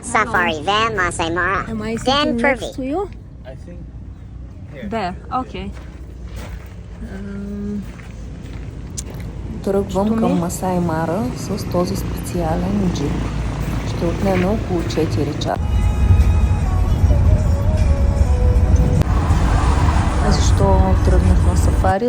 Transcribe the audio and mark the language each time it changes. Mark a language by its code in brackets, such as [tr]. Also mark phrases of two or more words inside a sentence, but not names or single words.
[en] Safari, then Masai Mara, Am I then sitting Purvi. next to you? I think here. There, okay. [bg] Тръгвам към Масай Мара с този специален джип. Ще отнеме около 4 часа. Защо тръгнах на сафари?